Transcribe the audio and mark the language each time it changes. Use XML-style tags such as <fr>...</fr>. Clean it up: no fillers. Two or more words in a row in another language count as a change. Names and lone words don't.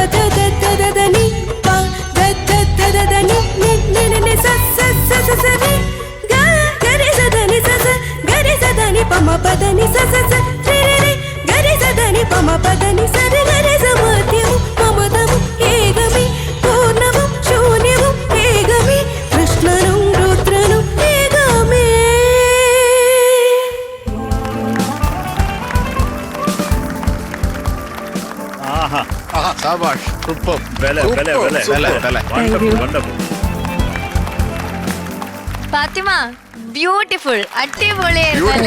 <te>ದ ದ ದ ದ ದ ನಿ ಪ ದ ದ ದ ದ ದ ನಿ ನಿ ನಿ ನಿ ನಿ ಸ ಸ ಸ ಸ ಸ ರಿ ಗ ಗ ರಿ ಸ ದ ನಿ ಸ ಸ ಗ ರಿ ಸ ದ ನಿ ಪ ಮ ಪ ದ ನಿ ಸ ಸ ಸ ರಿ ರಿ ರಿ ಗ ರಿ ಸ ದ ನಿ ಪ ಮ ಪ ದ ನಿ ಸ ರಿ ಗ ರಿ ಸ మధ్యము మమదము ఏగమి పూర్ణము శూన్యము ఏగమి కృష్ణను రుద్రను ఏగమే.</te> <ml>ആഹാ സാബാഷ് സൂപ്പർ. വില വില വില വില, വില.</ml> <en>Wonderful wonderful.</en> <ml>ഫാത്തിമ ബ്യൂട്ടിഫുൾ, അടിപൊളിയായിരുന്നു അല്ലേ?</ml>